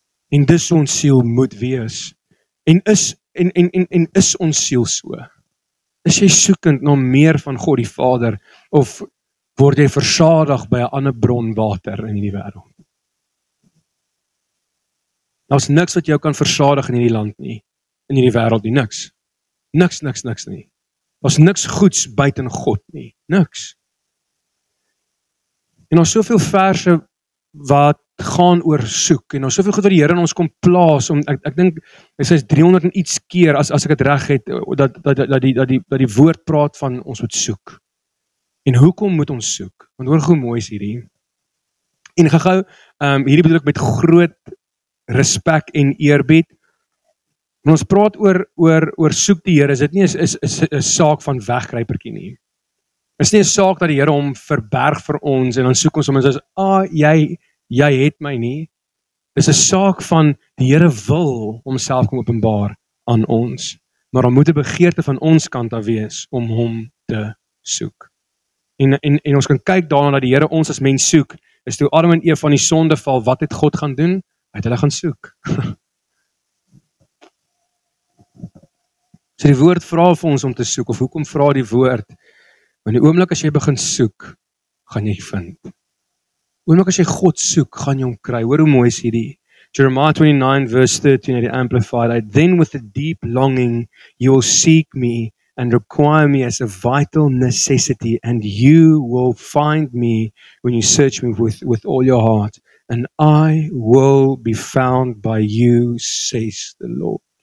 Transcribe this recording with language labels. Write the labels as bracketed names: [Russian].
[Afrikaans] En dis ons siel moet wees. En is ons siel so? Is jy soekend na meer van God die Vader, of word jy versadig by 'n ander bron water in hierdie wêreld? Daar's niks wat jou kan versadig in hierdie land nie, in hierdie wêreld nie, niks. Niks nie. Daar's niks goeds buiten God nie, niks. En daar's soveel verse wat gaan oor soek, en daar's soveel goed wat die Here in ons kom plaas, ek dink, hy sê 300 en iets keer, as ek dit reg het, dat die woord praat van ons moet soek. En hoekom moet ons soek? Want hoor hoe mooi is hierdie. En gou, hierdie bedoel ek met groot respek en eerbied. En ons praat oor soek die Here, is dit nie is 'n saak van wegkruipertjie nie. Is nie 'n saak dat die Here hom verberg vir ons en dan soek ons hom en sê, jy het my nie. Dis 'n saak van die Here wil homself kom openbaar aan ons, maar daar moet 'n begeerte van ons kant af wees om hom te soek. En ons kan kyk daarna dat die Here ons as mens soek, is toe Adam en Eva van die sonde val, wat het God gaan doen? Hy het hulle gaan soek. So die woord vra vir ons om te soek, of hoekom vra die woord? Want die oomblik as jy begin soek, gaan jy vind. Oomblik as jy God soek, gaan jy hom kry. Hoor hoe mooi is hierdie. [English] Jeremiah 29 verse 13 at the Amplified, Then with a deep longing you will seek me and require me as a vital necessity, and you will find me when you search me with all your heart, and I will be found by you, says the Lord.